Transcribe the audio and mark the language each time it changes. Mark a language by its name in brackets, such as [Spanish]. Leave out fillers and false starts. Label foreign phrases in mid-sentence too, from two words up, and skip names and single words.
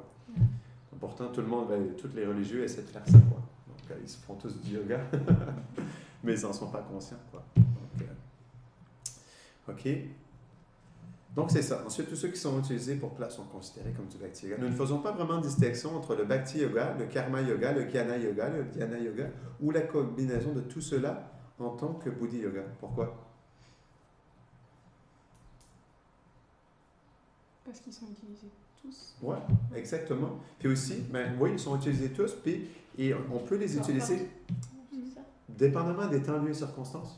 [French] Pourtant, tout le monde, tous les religieux essaient de faire ça, quoi. Donc, ils se font tous du yoga, mais ils n'en sont pas conscients, quoi. Donc, OK. Donc, c'est ça. Ensuite, tous ceux qui sont utilisés pour plaire sont considérés comme du Bhakti Yoga. Nous ne faisons pas vraiment de distinction entre le Bhakti Yoga, le Karma Yoga, le Jnana Yoga, le Dhyana Yoga, ou la combinaison de tout cela en tant que Buddhi Yoga. Pourquoi? Parce qu'ils sont utilisés tous. Oui, exactement. Puis aussi, oui, ils sont utilisés tous, et on peut les utiliser dépendamment des temps, lieux et circonstances.